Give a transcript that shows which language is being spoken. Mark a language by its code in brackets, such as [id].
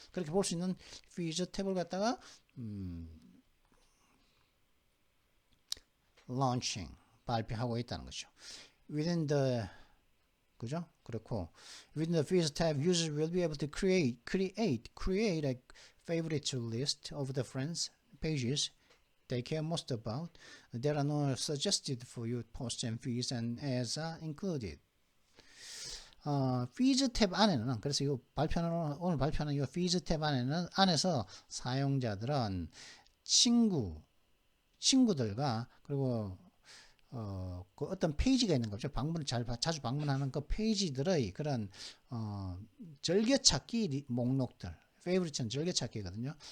[ko] 그렇게 볼 수 있는 피즈 탭을 갖다가 launching 발표하고 있다는 것이죠. [en] Within the [ko] 그죠? 그렇고 [en] within the feeds tab, users will be able to create a favorite list of the friends pages they care most about. There are no suggested for you posts and feeds and ads are included. [ko] feeds 탭 안에는 그래서 오늘 발표하는 이 feeds 탭 안에서 사용자들은 친구들과 그리고 그 어떤 페이지가 있는 거죠. 자주 방문하는 그 페이지들의 그런 즐겨찾기 목록들, favorite는 즐겨찾기거든요.